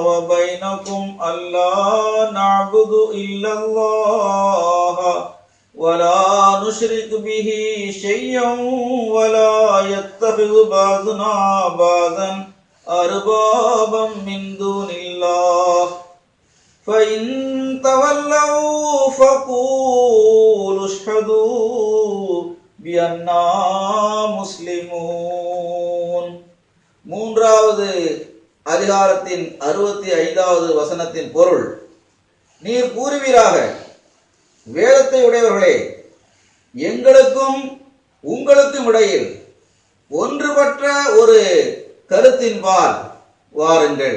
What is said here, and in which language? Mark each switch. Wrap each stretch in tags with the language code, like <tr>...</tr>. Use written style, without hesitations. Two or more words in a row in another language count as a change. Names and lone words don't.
<ar>بينكم ألا نعبد إلا الله ولا نشرك به شيئا ولا يتخذ بعضنا بعضا أربابا من دون الله فَإِن تَوَلَّوْا فَقُولُوا اشْهَدُوا بِأَنَّا مُسْلِمُونَ.</ar> <ta>மூன்றாவது அதிகாரத்தின் 65வது வசனத்தின் பொருள், நீர் கூறுவீராக, வேதத்தை உடையவர்களே, எங்களுக்கும் உங்களுக்கும் இடையில் ஒன்றுபட்ட ஒரு கருத்தின்பால் வாருங்கள்.</ta>